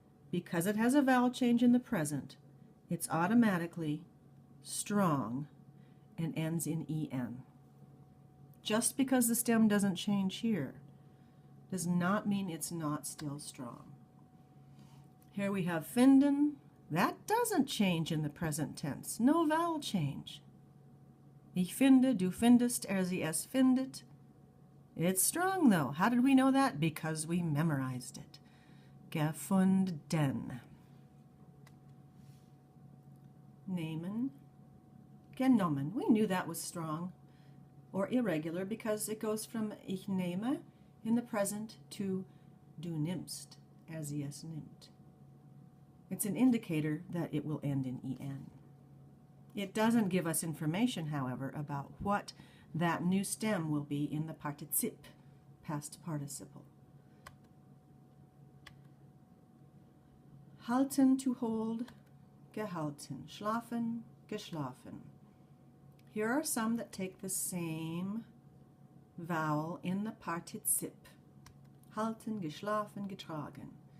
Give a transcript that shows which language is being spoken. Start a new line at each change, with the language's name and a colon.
English: Because it has a vowel change in the present, it's automatically strong and ends in en. Just because the stem doesn't change here does not mean it's not still strong. Here we have finden. That doesn't change in the present tense. No vowel change.
German: Ich finde, du findest, sie, es findet.
English: It's strong though. How did we know that? Because we memorized it.
German: Gefunden.
English: Nehmen. Genommen. We knew that was strong or irregular because it goes from
German: ich nehme
English: in the present to
German: du nimmst, sie, es nimmt.
English: It's an indicator that it will end in en. It doesn't give us information, however, about what that new stem will be in the Partizip, past participle.
German: Halten,
English: to hold,
German: gehalten. Schlafen, geschlafen.
English: Here are some that take the same vowel in the Partizip.
German: Halten, geschlafen, getragen.